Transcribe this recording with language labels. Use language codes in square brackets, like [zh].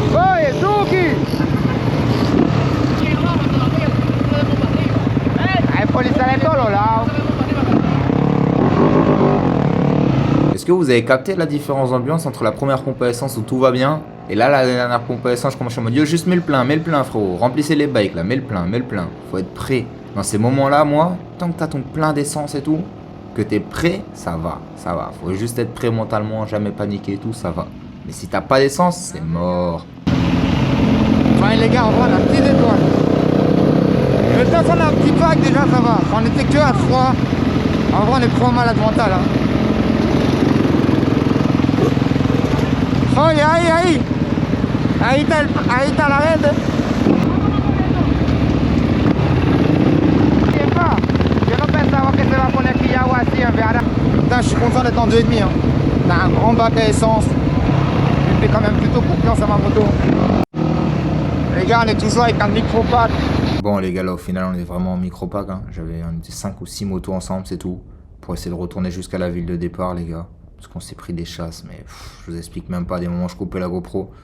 [es] Oye, Suki. Hay policía de todos lados. [fr] que vous avez capté la différence d'ambiance entre la première pompe à essence où tout va bien et là la dernière pompe à essence, je commence à me dire juste mets le plein frérot, remplissez les bikes là, mets le plein. Faut être prêt. Dans ces moments-là, moi, tant que t'as ton plein d'essence et tout, que t'es prêt, ça va. Faut juste être prêt mentalement, jamais paniquer et tout, ça va. Mais si t'as pas d'essence, c'est mort. Ouais les gars, on voit la petite étoile. Je vais descendre un petit pack déjà, ça va. On était que à 3. En vrai, on est trop malade mental. Hein. [es] Oh, ahí. Ahí está la red. Yo no pensaba que se va a poner aquí agua así, en verdad. [fr] Putain, je suis content d'être en 2,5. Hein. T'as un grand bac à essence. Je fais quand même plutôt confiance à ma moto. Les gars, on est toujours avec un micro-pack. Bon les gars, là au final on est vraiment en micro-pack. Hein. J'avais 5 ou 6 motos ensemble, c'est tout. Pour essayer de retourner jusqu'à la ville de départ les gars. Parce qu'on s'est pris des chasses, mais je vous explique même pas. Des moments où je coupais la GoPro.